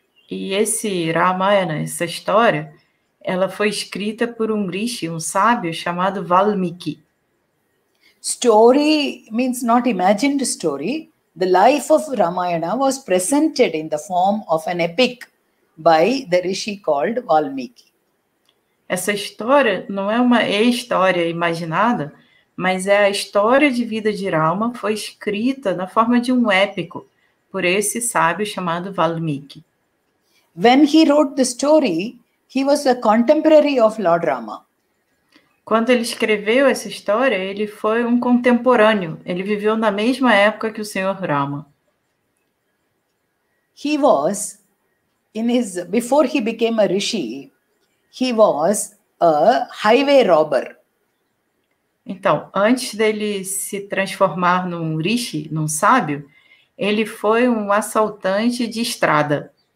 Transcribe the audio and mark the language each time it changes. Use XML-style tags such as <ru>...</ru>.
<pt>E esse Ramayana, essa história, ela foi escrita por um rishi, um sábio chamado Valmiki.</pt> <en>Story means not imagined story. The life of Ramayana was presented in the form of an epic by the rishi called Valmiki.</en> <pt>Essa história não é uma história imaginada, mas é a história de vida de Rama, foi escrita na forma de um épico por esse sábio chamado Valmiki.</pt> <en>When he wrote the story, he was a contemporary of Lord Rama.</en> <pt>Quando ele escreveu essa história, ele foi um contemporâneo. Ele viveu na mesma época que o Senhor Rama.</pt> <en>He was before he became a rishi, he was a highway robber.</en> <pt>Então, antes dele se transformar num rishi, num sábio, ele foi um assaltante de estrada.</pt>